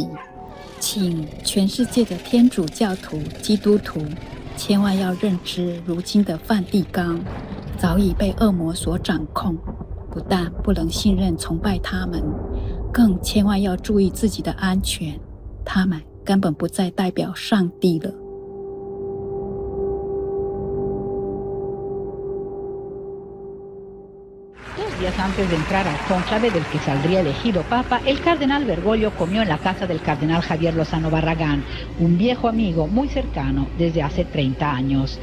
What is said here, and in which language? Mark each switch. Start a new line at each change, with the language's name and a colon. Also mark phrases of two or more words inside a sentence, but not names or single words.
Chinese: 请全世界的天主教徒、基督徒千万要认知，如今的梵蒂冈早已被恶魔所掌控，不但不能信任崇拜他们，更千万要注意自己的安全，他们根本不再代表上帝了。
Spanish: Días antes de entrar al cónclave del que saldría elegido papa, el cardenal Bergoglio comió en la casa del cardenal Javier Lozano Barragán, un viejo amigo muy cercano desde hace 30 años.